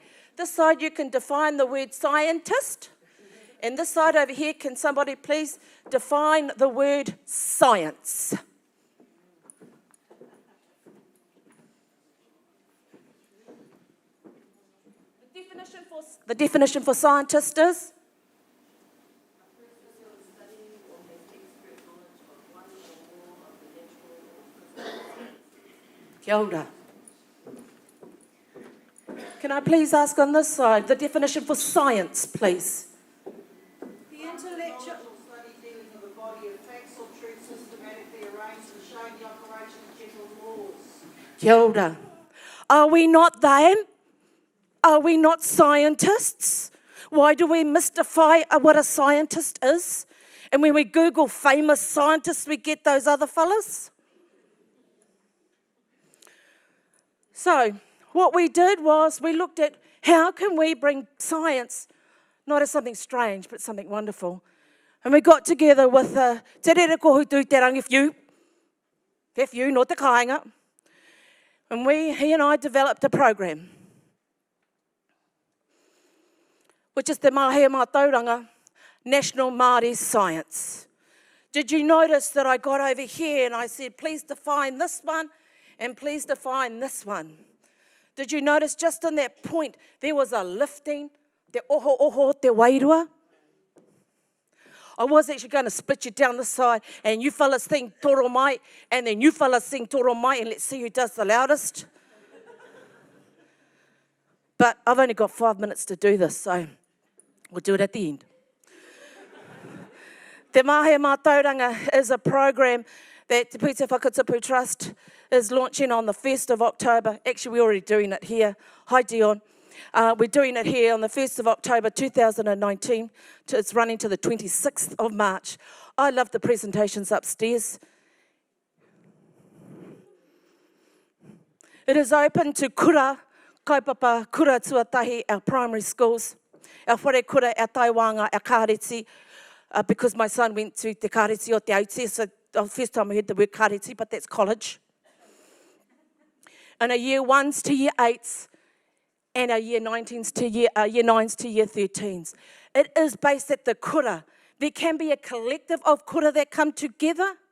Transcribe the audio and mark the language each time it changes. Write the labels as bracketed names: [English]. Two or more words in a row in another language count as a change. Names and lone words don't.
[English] This side you can define the word scientist. And this side over here, can somebody please define the word science? The definition for scientist is? [Māori] Kia ora. [English] Can I please ask on this side the definition for science, please? The intellectual study dealing with a body of facts or truth systematically arranged and showing the operation of general laws. [Māori] Kia ora. [English] Are we not them? Are we not scientists? Why do we mystify what a scientist is? And when we Google famous scientists, we get those other fellas? So, what we did was we looked at how can we bring science, not as something strange, but something wonderful. And we got together with Te Rere Kohu Tū Te Rangi Whiu, [Māori] no te kāinga. [English] And he and I developed a program, which is Te Mahea Mātauranga National Māori Science. Did you notice that I got over here and I said, please define this one and please define this one? Did you notice just on that point, there was a lifting, [Māori] te oho te wairua? [English] I was actually going to split you down the side and you fellas sing [Māori] toro mai [English] and then you fellas sing [Māori] toro mai [English] and let's see who does the loudest. But I've only got 5 minutes to do this, so we'll do it at the end. Te Mahea Mātauranga is a program that Te Pūtea Whakatupu Trust is launching on the 1st of October. Actually, we're already doing it here. Hi, Dion. We're doing it here on the 1st of October 2019. It's running to the 26th of March. I love the presentations upstairs. It is open to [Māori] kura, kaupapa, kura tuatahi, [English] our primary schools, our [Māori] whare kura, [English] our taiwanga, our kāreti, because my son went to [Māori] te kāreti o te Aotea, [English] so the first time I heard the word kāreti, but that's college. And our year 1s to year 8s, and our year 9s to year 13s. It is based at the kura. There can be a collective of kura that come together.